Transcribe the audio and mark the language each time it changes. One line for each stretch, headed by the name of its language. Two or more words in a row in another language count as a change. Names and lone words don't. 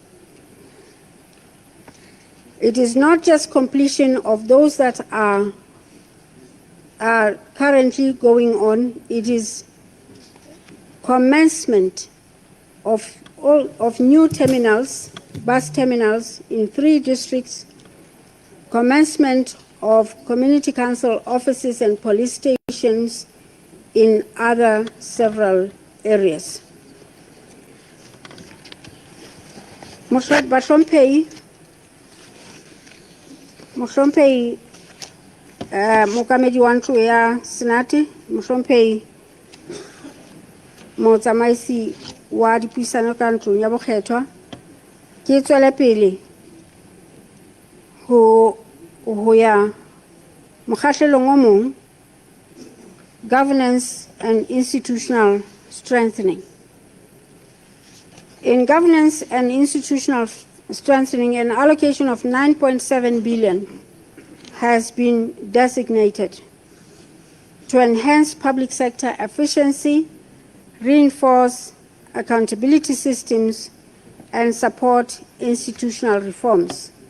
English: It is not just completion of those that are currently going on, it is commencement of new terminals, bus terminals in 3 districts, commencement of community council offices and police stations in other several areas.
Southern Sotho: Mohlomphehi, Mokamedi wa ntlo ya Senate, Mohlomphehi motsamaisi wa dipuisano ka ntlong ya bokgethwa, ke tswele pele ho ya mokgahlelong o mong,
English: governance and institutional strengthening. In governance and institutional strengthening, an allocation of 9.7 billion has been designated to enhance public sector efficiency, reinforce accountability systems, and support institutional reforms.